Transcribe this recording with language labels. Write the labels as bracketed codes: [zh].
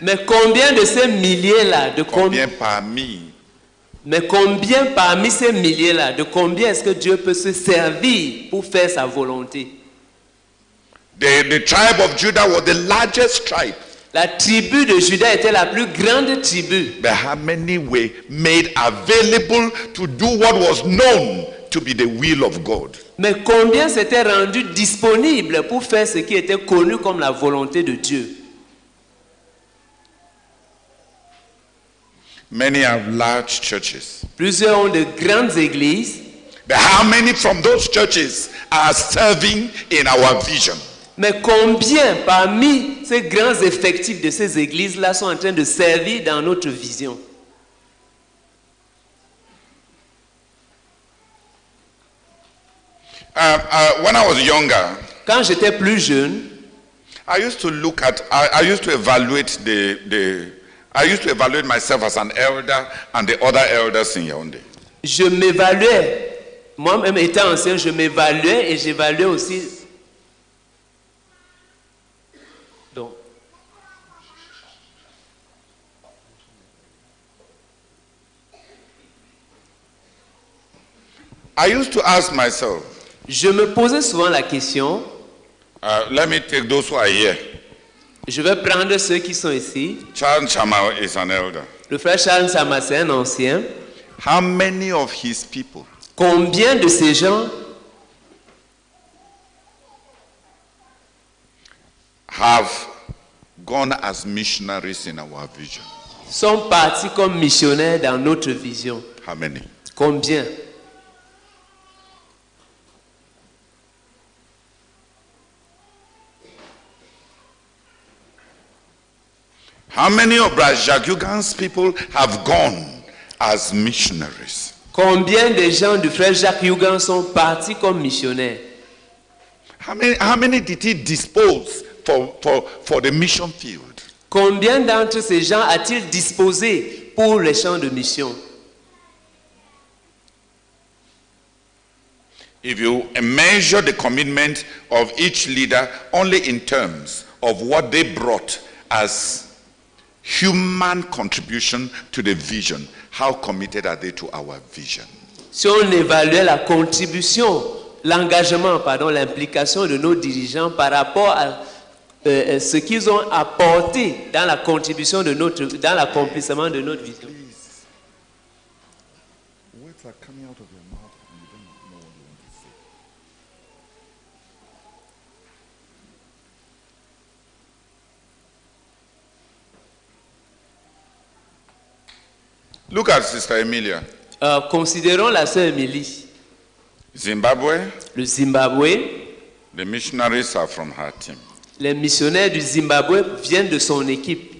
[fr] Mais combien de ces milliers-là, Combien parmi? Mais combien parmi ces milliers-là, de combien est-ce que Dieu peut se servir pour faire sa volonté? [en] The tribe of Judah was the largest tribe. [fr] La tribu de Juda était la plus grande tribu. [en] But how many were made available to do what was known to be the will of God? [fr] Mais combien s'étaient rendus disponibles pour faire ce qui était connu comme la volonté de Dieu? [en] Many have large churches. [fr] Plusieurs ont de grandes églises. [en] But how many from those churches are serving in our vision? [fr] Mais combien parmi ces grands effectifs de ces églises-là sont en train de servir dans notre vision? [en] When I was younger, [fr] quand j'étais plus jeune, [en] I used to look at, I used to evaluate I used to evaluate myself as an elder and the other elders in Yaoundé. [fr] Je m'évaluais, moi-même étant ancien, je m'évaluais et j'évaluais aussi. Donc, [en] I used to ask myself, [fr] je me posais souvent la question. [en] Let me take those who are here. [fr] Je vais prendre ceux qui sont ici. [en] Charles Chama is an elder. [fr] Le frère Charles Chama, c'est un ancien. [en] How many of his people [fr] Combien de ces gens [en] have gone as missionaries in our vision? [fr] sont partis comme missionnaires dans notre vision? [en] How many? [fr] Combien? [en] How many of Brother Jacques Yugan's people have gone as missionaries? [fr] Combien de gens du frère Jacques Yugan sont partis comme missionnaires? [en] How many did he dispose for the mission field? [fr] Combien d'entre ces gens a-t-il disposé pour les champs de mission? [en] If you measure the commitment of each leader only in terms of what they brought as human contribution to the vision, how committed are they to our vision? [fr] Si on évaluait la contribution, l'engagement, l'implication de nos dirigeants par rapport à ce qu'ils ont apporté dans la contribution de dans l'accomplissement de notre vision. [en] Words are coming out of your mouth and you don't know what you want to say. Look at Sister Emilia. [fr] Considérons la sœur Émilie. [en] Zimbabwe, [fr] Le Zimbabwe, [en] the missionaries are from her team. [fr] les missionnaires du Zimbabwe viennent de son équipe.